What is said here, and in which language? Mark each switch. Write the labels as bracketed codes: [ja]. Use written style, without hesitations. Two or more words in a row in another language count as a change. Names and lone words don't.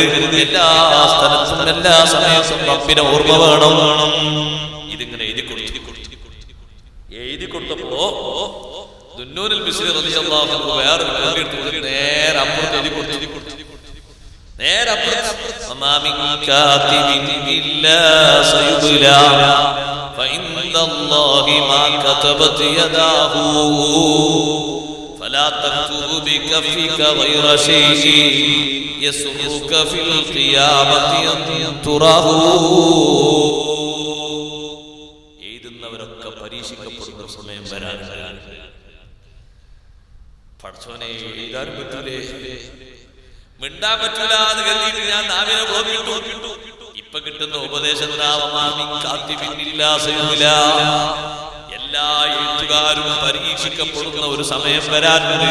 [ml] എല്ലാ സ്ഥലത്തും എല്ലാ സമയത്തും റബ്ബിനെ ഓർമ്മ വേണം. ഇതിങ്ങനെ എഴുതി കൊടുത്തപ്പോ ദുന്നൂനുൽ മിസ്രി [ar] رضي الله عنه [ml] വേറെ നേരെ അപ്പുറത്ത് എഴുതി കൊടുത്തു. നേരെ അപ്പുറത്ത് [ar] فلا تكتب بكفك غير شيء يسرك في القيامة أن تراه. [ml] എഴുതുന്നവരൊക്കെ പരീക്ഷിക്കപ്പെടുന്ന സമയം വരാനാണ്. പഠിച്ചവനെ എഴുതാൻ പറ്റൂലേ, മിണ്ടാൻ പറ്റൂല എന്ന് കരുതിയിട്ട് ഞാൻ നാവിനെ ബ്ലോക്കിട്ടു. ഇപ്പൊ കിട്ടുന്ന ഉപദേശം എല്ലാ എഴുത്തുകാരും പരീക്ഷിക്കപ്പെടുന്ന ഒരു സമയം വരാനുണ്ട്.